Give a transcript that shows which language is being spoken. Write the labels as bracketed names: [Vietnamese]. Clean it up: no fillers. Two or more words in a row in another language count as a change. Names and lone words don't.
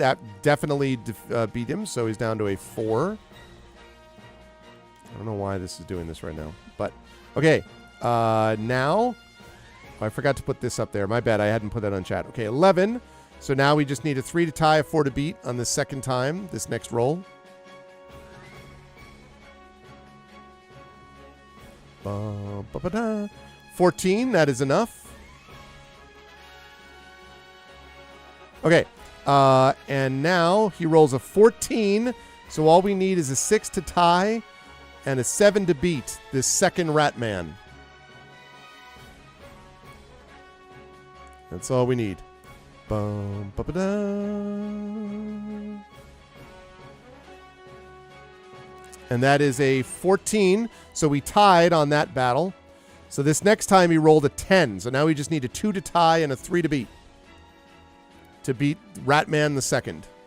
[English] That definitely beat him, so he's down to a 4. I don't know why this is doing this right now. But, okay. Now, I forgot to put this up there. My bad, I hadn't put that on chat. Okay, 11. So now we just need a 3 to tie, a 4 to beat on the second time, this next roll. Ba-ba-da. 14, that is enough. Okay, and now he rolls a 14, so all we need is a 6 to tie and a 7 to beat this second Ratman. That's all we need. Bum, ba-ba-da. And that is a 14, so we tied on that battle. So this next time he rolled a 10, so now we just need a 2 to tie and a 3 to beat. To beat Ratman the second.